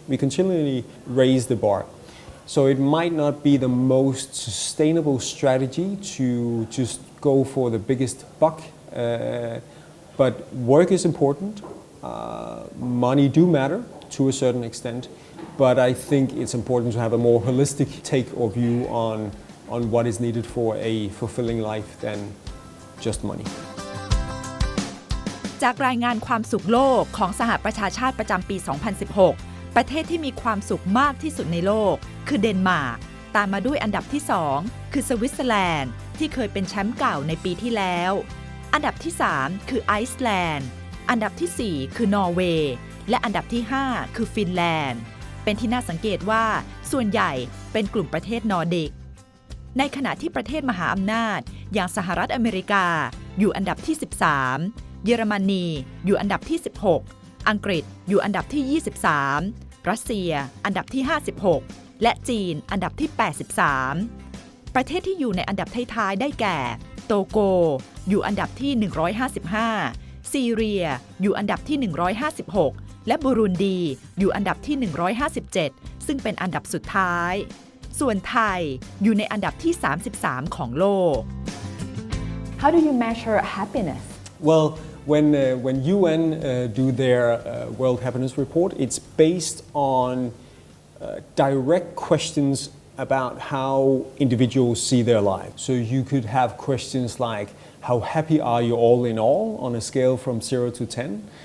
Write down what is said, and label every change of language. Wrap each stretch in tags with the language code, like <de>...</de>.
<en>We continually raise the bar. So it might not be the most sustainable strategy to just go for the biggest buck, but work is important. Money do matter to a certain extent, but I think it's important to have a more holistic take or view on what is needed for a fulfilling life than just money.</en> <th>จากรายงานความสุขโลกของสหประชาชาติประจำปี 2016 ประเทศที่มีความสุขมากที่สุดในโลกคือเดนมาร์กตามมาด้วยอันดับที่ 2 คือสวิตเซอร์แลนด์ที่เคยเป็นแชมป์เก่าในปีที่แล้วอันดับที่ 3 คือไอซ์แลนด์อันดับที่ 4 คือนอร์เวย์และอันดับที่ 5 คือฟินแลนด์เป็นที่น่าสังเกตว่าส่วนใหญ่เป็นกลุ่มประเทศนอร์ดิก ในขณะที่ประเทศมหาอำนาจอย่างสหรัฐอเมริกาอยู่อันดับที่ 13 เยอรมนีอยู่อันดับที่ 16 อังกฤษอยู่อันดับที่ 23 รัสเซียอันดับที่ 56 และจีนอันดับที่ 83 ประเทศที่อยู่ในอันดับท้ายๆได้แก่โตโกอยู่อันดับที่ 155 ซีเรียอยู่อันดับที่ 156 และบุรุนดีอยู่อันดับที่ 157 ซึ่งเป็นอันดับสุดท้ายส่วนไทยอยู่ในอันดับที่ 33 ของโลก</th> <en>How do you measure happiness? Well, when UN do their World Happiness Report, it's based on direct questions about how individuals see their lives. So you could have questions like, how happy are you all in all on a scale from 0 to 10?</en>